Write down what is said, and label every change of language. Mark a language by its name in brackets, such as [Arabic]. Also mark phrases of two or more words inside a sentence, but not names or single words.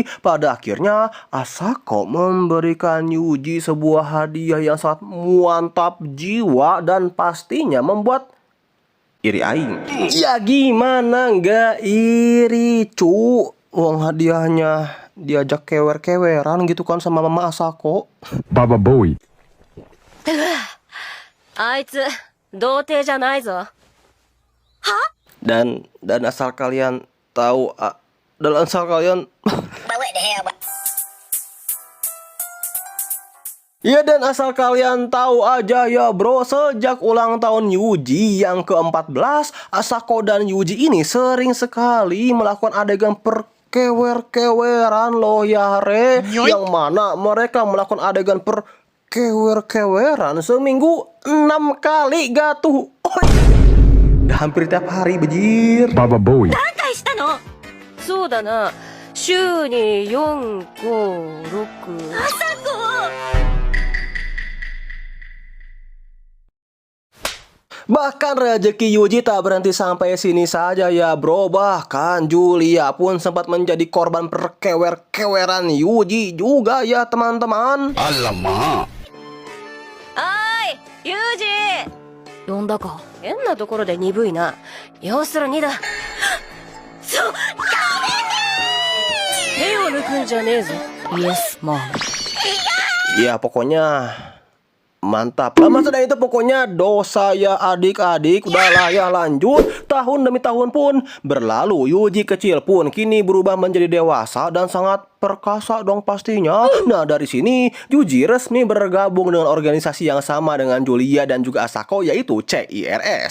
[Indonesian] Pada akhirnya Asako memberikan Yuji sebuah hadiah yang sangat mantap jiwa dan pastinya membuat iri aing. Ya gimana nggak iri cu? Uang hadiahnya diajak kewer-keweran gitu kan sama Mama Asako. Baba Boy. [Japanese] あいつ、童貞じゃないぞ。 [Indonesian] Dan asal kalian tahu dan asal kalian Ya dan asal kalian tahu aja ya bro, sejak ulang tahun Yuji yang ke-14, Asako dan Yuji ini sering sekali melakukan adegan perkewer-keweran loh ya re. Yang mana mereka melakukan adegan perkewer-keweran seminggu 6 kali gatuh. Udah hampir tiap hari bejir. Baba Boy. [Japanese] 何回したの？そうだな。週に4、5、6。あさこ！ [Indonesian] Bahkan rezeki Yuji tak berhenti sampai sini saja ya bro. Bahkan Julia pun sempat menjadi korban perkewer-keweran Yuji juga ya teman-teman. Alamak. [Japanese] おい、ユージ！呼んだか。変なところで鈍いな。要するにだ。やめて！手を抜くんじゃねえぞ。 [English] Yes, man. [Indonesian] Ya pokoknya mantap. Lama sudah itu pokoknya dosa ya adik-adik. Udahlah ya lanjut. Tahun demi tahun pun berlalu. Yuji kecil pun kini berubah menjadi dewasa dan sangat perkasa dong pastinya. Nah dari sini Yuji resmi bergabung dengan organisasi yang sama dengan Julia dan juga Asako, yaitu CIRS.